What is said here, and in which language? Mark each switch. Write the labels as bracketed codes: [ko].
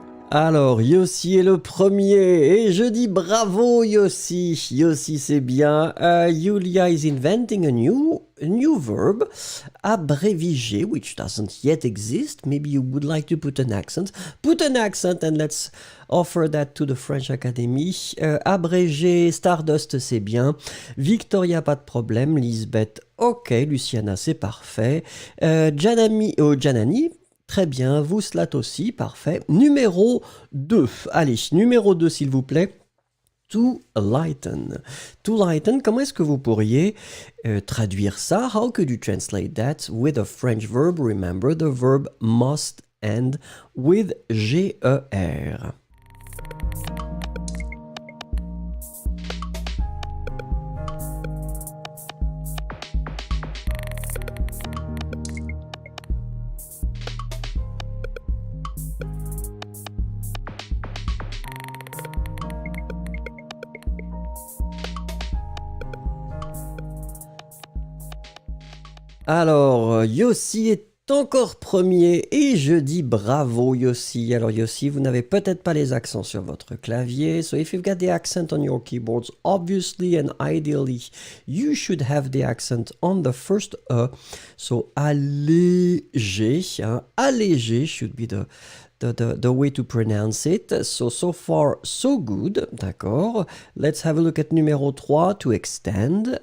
[fr] Alors, Yossi est le premier, et je dis bravo Yossi, Yossi c'est bien. [en] Julia is inventing a new verb, abréviger, which doesn't yet exist. Maybe you would like to put an accent. Put an accent and let's offer that to the French Academy. [fr] Abrégé, Stardust c'est bien. Victoria, pas de problème. Lisbeth, ok. Luciana, c'est parfait. Janani, très bien, vous Slat aussi, parfait. Numéro 2, allez, numéro 2 s'il vous plaît. [en] To lighten. To lighten, [fr] comment est-ce que vous pourriez traduire ça? [en] How could you translate that with a French verb? Remember, the verb must end with GER. [fr] Alors, Yossi est encore premier et je dis bravo Yossi. Alors Yossi, vous n'avez peut-être pas les accents sur votre clavier. [en] So if you've got the accent on your keyboards, obviously and ideally, you should have the accent on the first E. So allégé, allégé should be the way to pronounce it. So far, so good. [fr] D'accord. [en] Let's have a look at numéro 3, to extend.